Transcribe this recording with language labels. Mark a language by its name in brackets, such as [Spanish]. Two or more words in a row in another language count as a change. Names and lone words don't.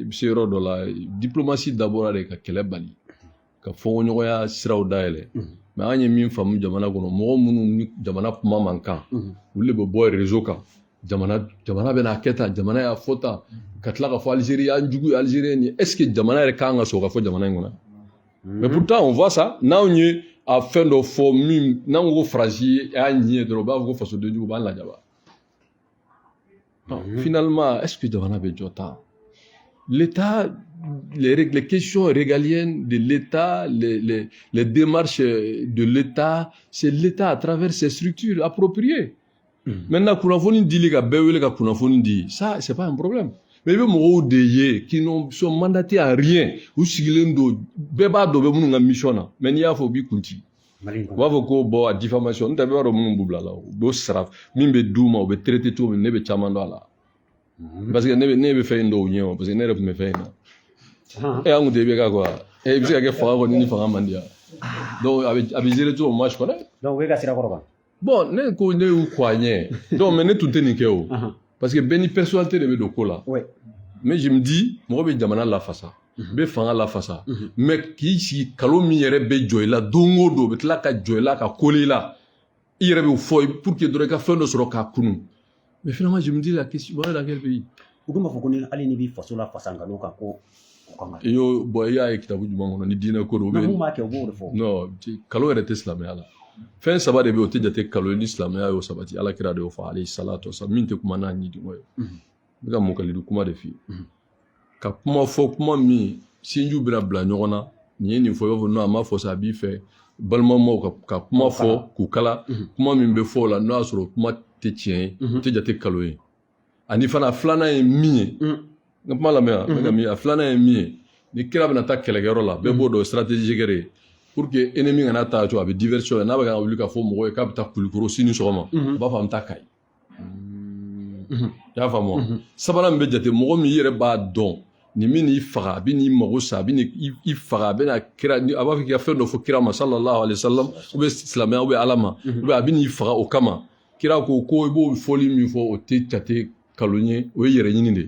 [Bambara] bɛ se yɔrɔ dɔ la diplomatie dabɔra de ka kɛlɛ bali ka fɔɲɔgɔnya siraw dayɛlɛ mais an ye min faamu jamana kɔnɔ mɔgɔ minnu ni jamana kuma man kan olu de bɛ bɔ réseau kan jamana bɛ n'a kɛ tan jamana y'a fɔ tan ka tila ka fɔ Algérie y'an jugu Algérie ni [French] est ce que [Bambara] jamana yɛrɛ kan ka sɔn ka fɔ jamana in kɔnɔ [French] mais pourtant on voit ça [Bambara] n'anw ye a fɛn dɔ fɔ min n'an ko faransi y'a ɲi ye dɔrɔn u b'a fɔ ko fasoden jugu b'an lajaba [French] finalement est ce que [Bambara] jamana bɛ jɔ tan [French] l'État les questions régaliennes de l'État les démarches de l'État c'est l'État à travers ses structures appropriées maintenant [Bambara] kunnafoni dili ka bɛɛ wele ka kunnafoni di [French] ça c'est pas un problème [Bambara] mais i bɛ mɔgɔw de ye [French] qui n'ont sont mandatés à rien [Bambara] u sigilen don bɛɛ b'a dɔn bɛ minnu ka mission na mais n'i y'a fɔ u b'i kun ci u b'a fɔ ko bon a diffamation n tɛ bɛɛ b'a dɔn minnu b'u bila la u b'o sara min bɛ d'u ma u bɛ traité cogo min ne bɛ caman dɔn a la parce que ne bɛ fɛn in dɔn u ɲɛ o parce que ne yɛrɛ tun bɛ fɛn in na an kun tɛ i bɛ ka quoi i bɛ se ka kɛ fanga kɔni ni fanga man di yan donc a bɛ gérer cogo [French] moi je connais [Bambara] donc o ye ka sira kɔrɔ kan bon ne ko ne y'u kɔ a ɲɛ donc mais ne tun tɛ nin kɛ o parce que bɛɛ ni personnalité de bɛ don ko la mais [French] je me dis [Bambara] mɔgɔ bɛ jamana lafasa bɛ fanga lafasa mais k'i sigi kalo min yɛrɛ bɛ jɔ i la don o don u bɛ tila ka jɔ i la ka kole i la i yɛrɛ bɛ fɔ [French] pour que [Bambara] dɔrɔn i ka fɛn dɔ sɔrɔ k'a kunu [French] mais finalement je me dis la question on est dans quel pays [Bambara] u dun b'a fɔ ko ni hali n'i bɛ faso la fasa nkalon kan ko o kan ka iyo bon i y'a ye kitabu jumɛn kɔnɔ ni diinɛ ko don mun b'a kɛ u b'o de fɔ non kalo yɛrɛ tɛ silamɛya la fɛn saba de bɛ yen o tɛ jate kalo ye ni silamɛya y'o sabati alakira de y'o fɔ [Arabic] alayhi salatu wasalam [Bambara] min tɛ kuma n'a ɲidiŋɔ ye n bɛ ka mɔkalidu kuma de f'i ye ka kuma fɔ kuma min sinjiw bɛna bila ɲɔgɔn na nin ye nin fɔ i b'a fɔ non a ma fɔ sa a b'i fɛ balimamaw ka kuma fɔ k'u kala kuma min bɛ fɔ o la n'o y'a sɔrɔ kuma tɛ tiɲɛ ye o tɛ jate kalo ye ani fana filanan ye min ye n ka kuma lamɛn n bɛ ka min ye a filanan ye min ye ni kira bɛna taa kɛlɛkɛyɔrɔ la bɛɛ b'o dɔn stratégie gɛrɛ ye [French] pour que ennemi [Bambara] kana taa cogo a bɛ diversion n'a bɛ ka wuli ka fɔ mɔgɔw ye k'a bɛ taa Kulikoro sini sɔgɔma a b'a fɔ an bɛ taa Kayi i y'a faamu wa sabanan min bɛ jate mɔgɔ min yɛrɛ b'a dɔn nin min n'i faga a bɛ n'i mago sa a bɛ n'i faga a bɛ na kira a b'a fɔ k'i ka fɛn dɔ fɔ kira ma [Arabic] sallallahu alayhi wa sallam [French] ou bien [Bambara] silamɛya [French] ou bien [Bambara] ala ma [French] ou bien [Bambara] a bɛ n'i faga o kama kira ko i b'o fɔli min fɔ o tɛ jate kalon ye o ye yɛrɛ ɲini de